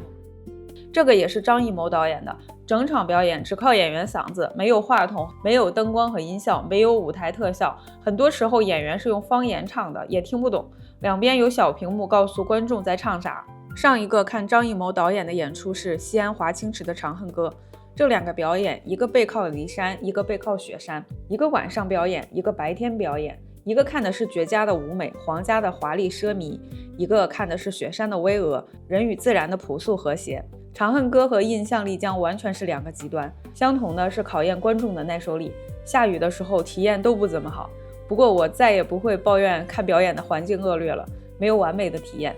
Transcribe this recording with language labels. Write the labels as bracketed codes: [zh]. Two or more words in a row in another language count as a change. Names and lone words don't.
[zh] 這個也是張藝謀導演的，整場表演只靠演員嗓子，沒有話筒，沒有燈光和音效，沒有舞台特效，很多時候演員是用方言唱的，也聽不懂。兩邊有小屏幕告訴觀眾在唱啥。上一個看張藝謀導演的演出是西安華清池的《長恨歌》，這兩個表演，一個背靠驪山，一個背靠雪山，一個晚上表演，一個白天表演，一個看的是絕佳的舞美，皇家的華麗奢靡，一個看的是雪山的巍峨，人與自然的樸素和諧。《長恨歌》和《印象麗江》完全是兩個極端，相同的是考驗觀眾的耐受力，下雨的時候體驗都不怎麼好。不過我再也不會抱怨看表演的環境惡劣了，沒有完美的體驗。